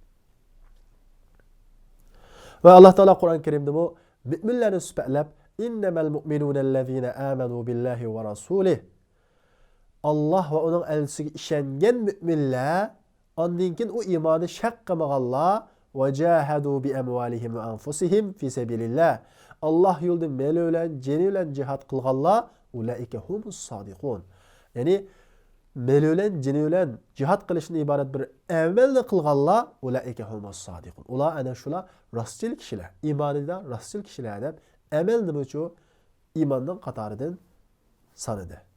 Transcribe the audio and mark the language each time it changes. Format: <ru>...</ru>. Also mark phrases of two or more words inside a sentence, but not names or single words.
<uz>Va Alloh taolo Qur'on Karimda bu mu'minlarni sifatlab</uz> <ar>إنما المؤمنون الذين آمنوا بالله ورسوله.</ar> <uz>Alloh va uning elchisiga ishongan mu'minlar, ondan keyin u iymonni shak qilmaganlar</uz> <ar>وجاهدوا بأموالهم وأنفسهم في سبيل الله.</ar> <uz>Alloh yo'lida mali bilan, jini bilan jihad qilganlar</uz> <ar>أولئك هم الصادقون.</ar> <uz>Ya'ni mali bilan, jini bilan jihad qilishdan iborat bir amalni qilganlar</uz> <ar>أولئك هم الصادقون.</ar> <uz>Ular ana shular rostchil kishilar, iymonida rostchil kishilar deb amal nima uchun iymonning qatoridan sanadi.</uz>